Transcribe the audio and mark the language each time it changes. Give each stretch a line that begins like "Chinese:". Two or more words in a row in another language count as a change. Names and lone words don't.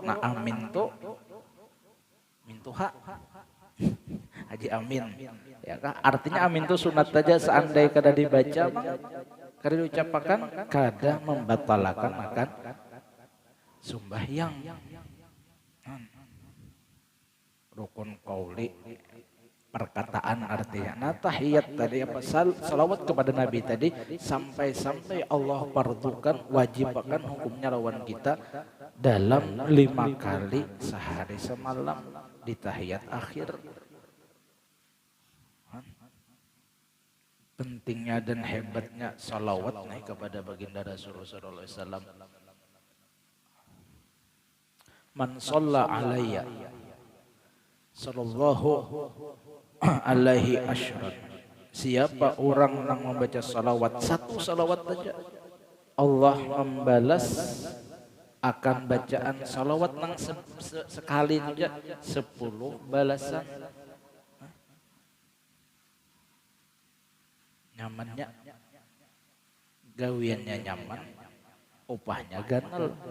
Banjar: Nah amin tuh mintuha. Haji amin. Ya kah? Artinya amin itu sunat saja, seandai kada dibaca kada diucapkan kada membatalkan akan sembahyang.
Indonesian: Rukun qauli perkataan artinya.
Banjar: Nah tahiyat tadi apa salawat kepada Nabi tadi sampai Allah fardukan wajibkan hukumnya lawan kita dalam 5 kali sehari semalam di tahiyat akhir.
Indonesian: Pentingnya dan hebatnya salawat naik kepada baginda Rasulullah
Arabic: صلى الله عليه وسلم. من صلى علي صلى الله عليه عشرا.
Banjar: Siapa orang yang membaca salawat, satu salawat saja, Allah membalas akan bacaan salawat nang sekali saja 10 balasan. Nyamannya, gawiannya nyaman, upahnya ganal.